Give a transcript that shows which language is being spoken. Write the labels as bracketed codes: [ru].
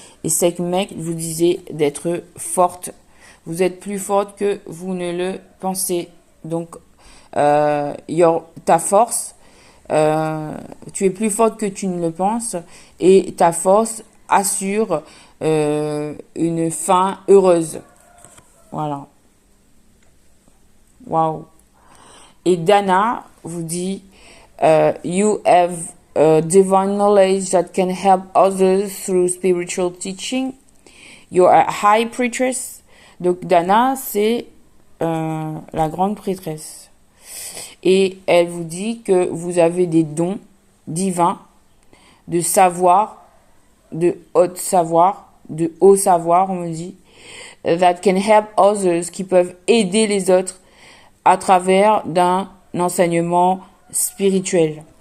[fr] Et c'est que mec vous disait d'être forte. Vous êtes plus forte que vous ne le pensez. Donc, ta force, tu es plus forte que tu ne le penses, et ta force assure une fin heureuse. Voilà. Waouh. Et Dana vous dit [en] you have divine knowledge that can help others through spiritual teaching. You are a high priestess. [fr] Donc Dana, c'est la grande prêtresse. Et elle vous dit que vous avez des dons divins de savoir, de haut savoir, on me dit, [en] that can help others, [fr] qui peuvent aider les autres à travers d'un enseignement spirituel.